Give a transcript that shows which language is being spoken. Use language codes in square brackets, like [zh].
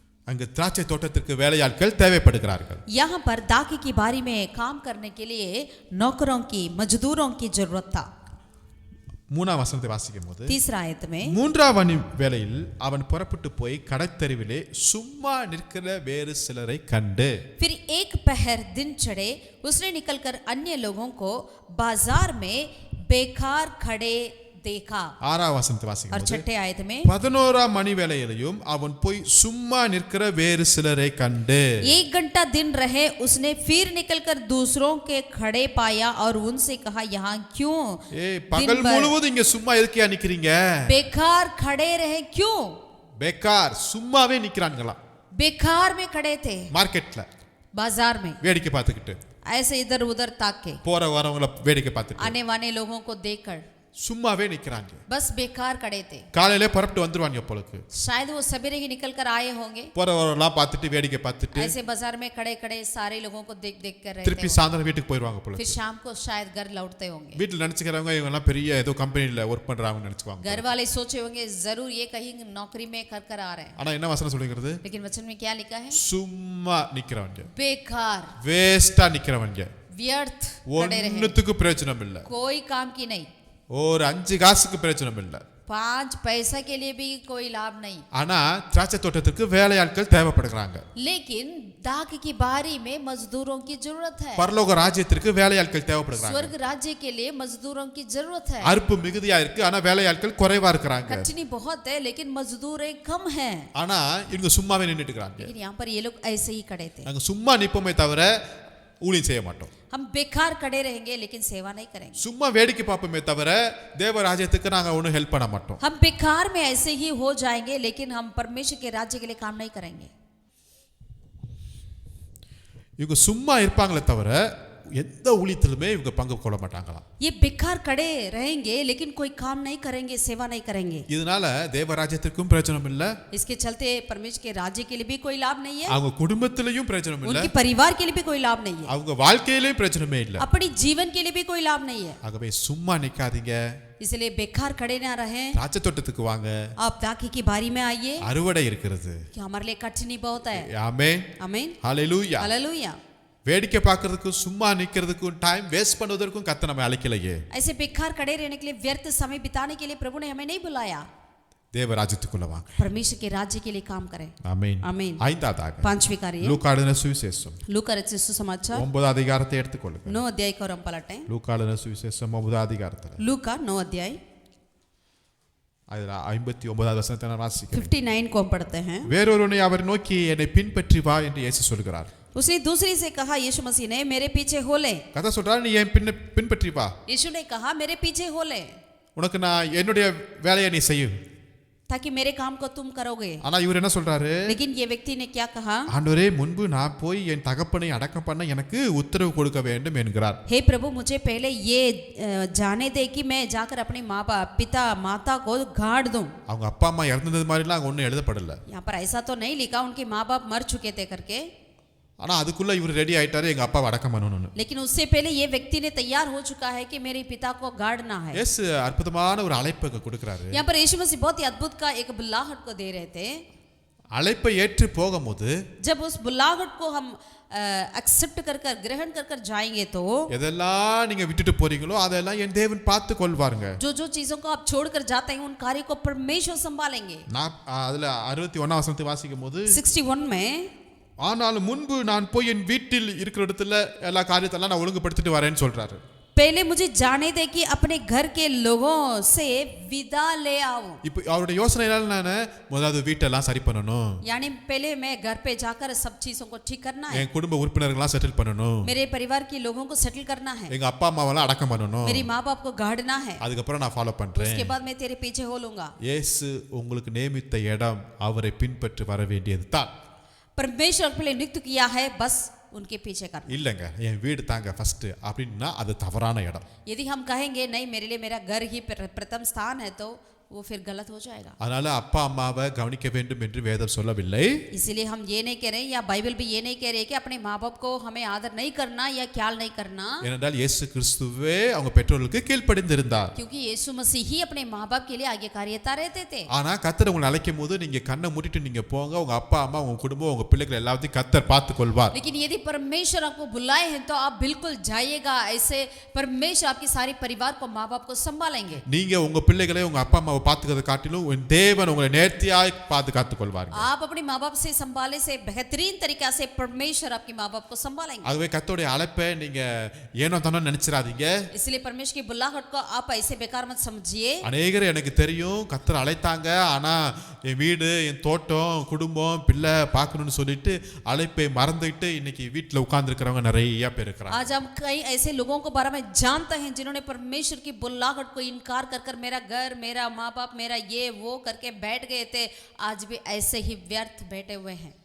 [ta] அங்கு திராட்சை தோட்டத்திற்கு வேலையாட்கள் தேவைப்படுகிறார்கள். [hi] यहाँ पर दाखी की बारी में काम करने के लिए नौकरों की, मजदूरों की जरूरत था। [ta] மூணாம் வசனத்தை வாசிக்கும் போது, [hi] तीसरा आयत में, [ta] மூன்றாம் மணி வேளையில் அவன் புறப்பட்டு போய் கடற்தெருவிலே சும்மா நிற்கிற வேறு சிலரை கண்டு, [hi] फिर एक पहर दिन चढ़े उसने निकलकर अन्य लोगों को बाजार में बेकार खड़े देखा। [ta] ஆறாம் வசனத்தை வாசிக்கும் [hi] और [ta] போது, [hi] छठे आयत में, [ta] 11ஆம் மணி வேளையிலும் அவன் போய் சும்மா நிற்கிற வேறு சிலரை கண்டு, [hi] 1 घंटा दिन रहे उसने फिर निकलकर दूसरों के खड़े पाया और उनसे कहा, यहाँ क्यों [ta] பகல் முழுவதும் இங்க சும்மா எதுக்கியா நிக்கிறீங்க? [hi] बेकार खड़े रहे? क्यों बेकार [ta] சும்மாவே நிக்கிறாங்களாம். [hi] बेकार में खड़े थे? [ta] மார்க்கெட்ல [hi] बाजार में [ta] வேடிக்கை பார்த்துக்கிட்டு, [hi] ऐसे इधर उधर ताक के, [ta] போற வரவங்கள வேடிக்கை பார்த்துட்டு [hi] आने वाले लोगों को देखकर [ta] சும்மாவே நிக்கிறாங்க. [hi] बस बेकार खड़े थे। [ta] காலையில புறப்பட்டு வந்துருவாங்க போலக்கு. [hi] शायद वो सवेरे ही निकल कर आए होंगे। [ta] போறவரெல்லாம் பார்த்துட்டு வேடிக்கை பார்த்துட்டு [hi] ऐसे बाजार में खड़े खड़े सारे लोगों को देख देख कर रहते [ta] திருப்பி [hi] होंगे। [ta] சாயந்தரம் வீட்டுக்கு போயிடுவாங்க [hi] फिर [ta] போலக்கு. [hi] शाम को शायद घर लौटते होंगे। [ta] வீட்டுல நினைச்சுக்கிறவங்க இவங்க எல்லாம் பெரிய ஏதோ கம்பெனில ஒர்க் பண்றாங்கன்னு நினைச்சுக்குவாங்க. [hi] घर वाले सोचे होंगे जरूर ये कहीं नौकरी में कर आ रहे हैं। [ta] ஆனா என்ன வசனம் சொல்லுகிறது? [hi] लेकिन वचन में क्या लिखा है? [ta] சும்மா நிக்கிறவங்க, [hi] बेकार, [ta] வேஸ்டா நிக்கிறவங்க, [hi] व्यर्थ खड़े रहे, [ta] ஒண்ணுத்துக்கு பிரயோஜனம் இல்ல, [hi] कोई काम की नहीं, [ta] ஒரு 5 காசுக்கு பிரயோஜனம் இல்ல. [hi] 5 पैसा के लिए भी कोई लाभ नहीं। [ta] ஆனா திராட்சை தோட்டத்துக்கு வேலையாட்கள் தேவைப்படுகிறாங்க. [hi] लेकिन दाख की बारी में मजदूरों की जरूरत है। [ta] பரலோக ராஜ்யத்திற்கு வேலையாட்கள் தேவைப்படுகிறாங்க. [hi] स्वर्ग राज्य के लिए मजदूरों की जरूरत है। [ta] அறுப்பு மிகுதியா இருக்கு, ஆனா வேலையாட்கள் குறைவா இருக்கிறாங்க. [hi] कठिनी बहुत है लेकिन मजदूरें कम हैं। [ta] ஆனா இவங்க சும்மாவே நின்னுட்டு இருக்காங்க. [hi] लेकिन यहाँ पर ये लोग ऐसे ही खड़े थे। [ta] நாங்க சும்மா நிப்போமே தவிர ஊழியம் செய்ய மாட்டோம். [hi] हम बेकार खड़े रहेंगे लेकिन सेवा नहीं करेंगे। [ta] சும்மா வேடிக்கை பார்ப்போமே தவிர தேவ ராஜ்யத்துக்கு நாங்க ஒன்றும் ஹெல்ப் பண்ண மாட்டோம். [hi] हम बेकार में ऐसे ही हो जाएंगे लेकिन हम परमेश्वर के राज्य के लिए काम नहीं करेंगे। [ta] இவங்க சும்மா இருப்பாங்களே தவிர எந்த ஊழியத்திலுமே இவங்க பங்கு கொள்ள மாட்டாங்களாம். [hi] ये बेकार खड़े रहेंगे लेकिन कोई काम नहीं करेंगे, सेवा नहीं करेंगे। [ta] இதனால தேவ ராஜ்யத்திற்கும் பிரயோஜனம் இல்ல, [hi] इसके चलते परमेश्वर के राज्य के लिए भी कोई लाभ नहीं है, [ta] அவங்க குடும்பத்திலையும் பிரயோஜனம் இல்ல, [hi] उनके परिवार के लिए भी कोई लाभ नहीं है, [ta] அவங்க வாழ்க்கையிலேயும் பிரயோஜனமே இல்ல. [hi] अपनी जीवन के लिए भी कोई लाभ नहीं है। [ta] ஆகவே சும்மா நிக்காதீங்க, [hi] इसलिए बेकार खड़े ना रहे। [ta] திராட்சை தோட்டத்துக்கு வாங்க, [hi] आप दाखी की बारी में आइए, [ta] அறுவடை இருக்கிறது. [hi] कि हमारे लिए कठिनी बहुत है। [ta] ஆமென், [hi] आमीन, [ta] ஹalleluya. [hi] हालेलुया। [ta] வேடிக்கை பார்க்கிறதுக்கும் சும்மா நிக்கிறதுக்கும் டைம் வேஸ்ட் பண்ணுவதற்கும் கர்த்தர் நம்மை அழைக்கலையே. [hi] ऐसे बेकार खड़े रहने के लिए, व्यर्थ समय बिताने के लिए प्रभु ने हमें नहीं बुलाया। [ta] தேவ ராஜ்யத்துக்குள்ள வாங்க. [hi] परमेश्वर के राज्य के लिए काम करें। [ta] ஆமென். [hi] आमीन। [ta] ஐந்தாவதாக [hi] 5वीं कार्य [ta] லூக்கா எழுதின சுவிசேஷம் [hi] लूका रचित सुसमाचार [ta] 9வது அதிகாரத்தை எடுத்துக்கொள்ளுங்க. [hi] 9 अध्याय को हम पलटें। [ta] லூக்கா எழுதின சுவிசேஷம் 9வது அதிகாரத்துல [hi] लूका 9 अध्याय [ta] அதுல 59வது வசனத்தை நான் வாசிக்கிறேன். [hi] 59 को हम पढ़ते हैं। [ta] வேறொருவனை அவர் நோக்கி என்னை பின்பற்றி வா என்று இயேசு சொல்கிறார். [hi] उसने दूसरी से कहा, यीशु मसीह ने, मेरे पीछे हो ले। [ta] கதை சொல்றாரு, நீ என் பின்பற்றி வா, [hi] यीशु ने कहा, मेरे पीछे हो ले, [ta] உனக்கு நான் என்னுடைய வேலையை நீ செய்யும். [hi] ताकि मेरे काम को तुम करोगे। [ta] ஆனா இவர் என்ன சொல்றாரு? [hi] लेकिन ये व्यक्ति ने क्या कहा? [ta] ஆண்டவரே, முன்பு நான் போய் என் தகப்பனை அடக்கம் பண்ண எனக்கு உத்தரவு கொடுக்க வேண்டும் என்கிறார். [hi] हे प्रभु, मुझे पहले ये जाने दे कि मैं जाकर अपने माँ बाप, पिता माता को गाड़ दूं। [ta] அவங்க அப்பா அம்மா இறந்தது மாதிரிலாம் அங்க ஒன்றும் எழுதப்படல. [hi] यहाँ पर ऐसा तो नहीं लिखा उनके माँ बाप मर चुके थे करके। [ta] ஆனா அதுக்குள்ள இவர் ரெடி ஆயிட்டாரு எங்க அப்பாவை அடக்கம் பண்ணணும்னு. [hi] लेकिन उससे पहले ये व्यक्ति ने तैयार हो चुका है कि मेरे पिता को गाड़ना है। [ta] இயேசு அற்புதமான ஒரு அழைப்பை கொடுக்கறாரு. [hi] यहाँ पर यीशु मसीह बहुत ही अद्भुत का एक बुलाहट को दे रहे थे। [ta] அழைப்பை ஏற்று போகும்போது [hi] जब उस बुलाहट को हम एक्सेप्ट कर कर ग्रहण कर कर जाएंगे तो [ta] எதெல்லாம் நீங்க விட்டுட்டு போறீங்களோ அதெல்லாம் என் தேவன் பார்த்து கொள்வாருங்க. [hi] जो जो चीजों को आप छोड़कर जाते हैं उन कार्य को परमेश्वर संभालेंगे। [ta] நான் அதுல 61 வசனத்தை வாசிக்கும்போது [hi] 61 में [ta] ஆனால் முன்பு நான் போய் என் வீட்டில் இருக்கிற இடத்துல எல்லா காரியத்தெல்லாம் நான் ஒழுங்குபடுத்திட்டு வரேன்னு சொல்றாரு. [hi] पहले मुझे जाने दे कि अपने घर के लोगों से विदा ले आओ। [ta] இப்போ அவருடைய யோசனை என்னன்னா முதல்ல வீட்டெல்லாம் சரி பண்ணணும். [hi] यानी पहले मैं घर पे जाकर सब चीजों को ठीक करना है। [ta] என் குடும்ப உறுப்பினர்கள்லாம் செட்டில் பண்ணணும். [hi] मेरे परिवार के लोगों को सेटल करना है। [ta] எங்க அப்பா அம்மாவெல்லாம் அடக்கம் பண்ணணும். [hi] मेरी माँ बाप को गाड़ना है। [ta] அதுக்கு அப்புறம் நான் ஃபாலோ பண்றேன். [hi] उसके बाद मैं तेरे पीछे हो लूंगा। [ta] இயேசு உங்களுக்கு நியமித்த இடம் அவரை பின்பற்றி வர வேண்டியதுதான். [hi] परमेश्वर के लिए नियुक्त किया है, बस उनके पीछे करना। [ta] இல்லங்க என் வீடு தாங்க ஃபர்ஸ்ட் அப்படின்னா அது தவறான இடம். [hi] यदि हम कहेंगे नहीं मेरे लिए मेरा घर ही प्रथम स्थान है तो वो फिर गलत हो जाएगा। [ta] அதனால அப்பா அம்மாவை கவனிக்க வேண்டும் என்று வேதம் சொல்லவில்லை. [hi] इसीलिए हम ये नहीं कह रहे या बाइबल भी ये नहीं कह रही कि अपने माँ बाप को हमें आदर नहीं करना या ख्याल नहीं करना। [ta] ஏனென்றால் இயேசு கிறிஸ்துவே அவங்க பெற்றோர்களுக்கு கீழ்ப்படிந்திருந்தார். [hi] क्योंकि यीशु मसीह ही अपने माँ बाप के लिए आज्ञाकारिता रहते थे। [ta] ஆனா கர்த்தர் உங்களை அழைக்கும் போது நீங்க கண்ணை மூடிட்டு நீங்க போங்க, உங்க அப்பா அம்மா உங்க குடும்பம் உங்க பிள்ளைகள் எல்லாத்தையும் கர்த்தர் பார்த்துக் கொள்வார். [hi] लेकिन यदि परमेश्वर आपको बुलाए हैं तो आप बिल्कुल जाइएगा। ऐसे परमेश्वर आपकी सारी परिवार को माँ बाप को संभालेंगे। [ta] நீங்க உங்க பிள்ளைகளை உங்க அப்பா அம்மாவை பார்த்துக்கிறத காட்டிலும் தேவன் உங்களை நேர்த்தியாய் பாதுகாத்துக் கொள்வார். [hi] आप अपने माँ बाप से संभाले से बेहतरीन तरीका से परमेश्वर आपके माँ बाप को संभालेंगे। [ta] ஆகவே கர்த்தருடைய அழைப்பை நீங்க ஏனோ தானோ நினைச்சிராதீங்க. [hi] इसलिए परमेश्वर की बुलाहट को आप ऐसे बेकार मत समझिए। [ta] அநேகர் எனக்கு தெரியும் கர்த்தர் அழைத்தாங்க, ஆனா என் வீடு என் தோட்டம் குடும்பம் பிள்ளை பார்க்கணும்னு சொல்லிட்டு அழைப்பை மறந்துட்டு இன்னைக்கு வீட்டில் உட்கார்ந்துருக்கிறவங்க நிறைய பேர் இருக்கிறாங்க. [hi] आज हम कई ऐसे लोगों को बारे में जानते हैं जिन्होंने परमेश्वर की बुलाहट को इनकार कर कर मेरा घर मेरा माँ बाप मेरा ये वो करके बैठ गए थे। आज भी ऐसे ही व्यर्थ बैठे हुए हैं।